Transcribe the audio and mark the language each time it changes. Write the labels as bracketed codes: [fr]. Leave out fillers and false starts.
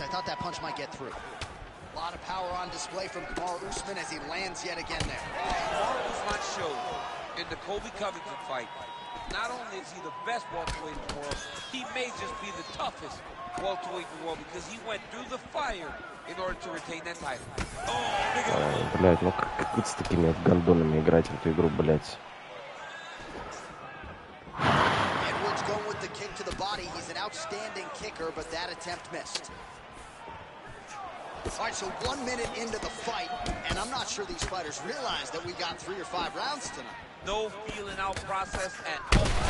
[en] I thought that punch might get through. A lot of power on display from Kamaru Usman as he lands yet again there. Kamaru Usman showed in the Colby Covington fight. Not only is he the best welterweight in the world, he may just be the toughest welterweight in the world because he went through the fire in order to retain that title. [ru] Блядь, ну как с такими гандонами играть в эту игру, блядь? [en] Edwards going with the kick to the body. He's an outstanding kicker, but that attempt missed. All right, so 1 minute into the fight, and I'm not sure these fighters realize that we got 3 or 5 rounds tonight. No feeling out process at all.